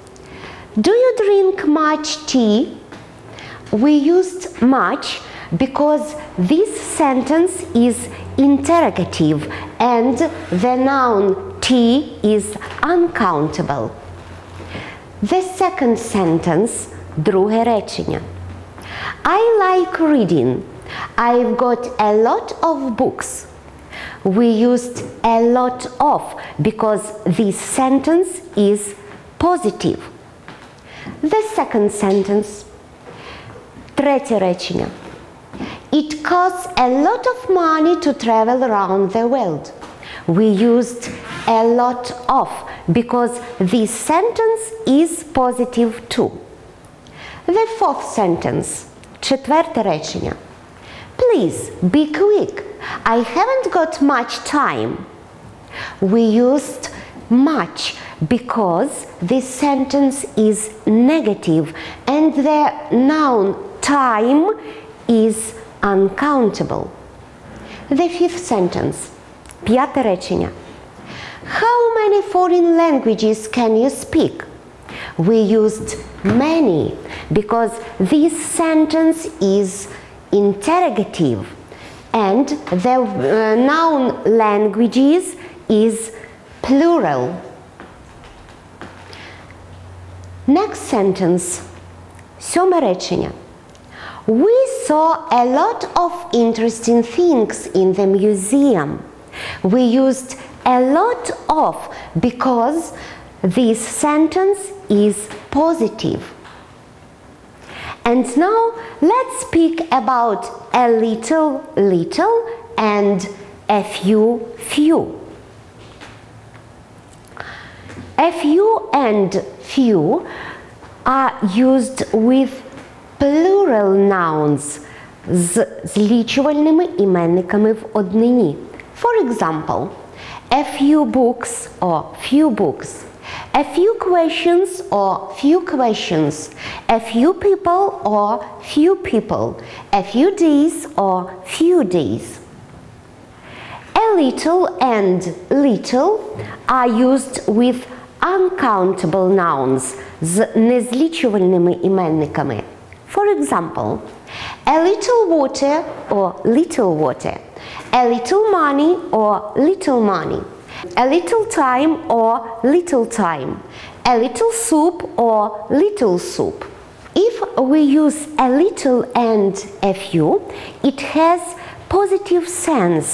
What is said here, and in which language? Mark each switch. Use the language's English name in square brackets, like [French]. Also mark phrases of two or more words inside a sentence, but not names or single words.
[English] Do you drink much tea? we used much because this sentence is interrogative and the noun T is uncountable. The second sentence, [Ukrainian] друге речення. [English] I like reading. I've got a lot of books. We used a lot of because this sentence is positive. The second sentence, [Ukrainian] третє речення. [English] It costs a lot of money to travel around the world. We used a lot of because this sentence is positive too. The fourth sentence, [Ukrainian] четверте речення. [English] Please be quick. I haven't got much time. We used much because this sentence is negative and the noun time is uncountable. The fifth sentence, [Ukrainian] п'яте речення. [English] How many foreign languages can you speak? We used many because this sentence is interrogative and the noun languages is plural. Next sentence, [Ukrainian] сьоме речення. [English] We saw a lot of interesting things in the museum. We used a lot of because this sentence is positive. And now let's speak about a little, little and a few, few. A few and few are used with plural nouns [Ukrainian] з злічувальними іменниками в однині. [English] For example, a few books or few books, a few questions or few questions, a few people or few people, a few days or few days. A little and little are used with uncountable nouns [Ukrainian] з незлічувальними іменниками. [English] For example, a little water or little water, a little money or little money, a little time or little time, a little soup or little soup. If we use a little and a few, it has positive sense.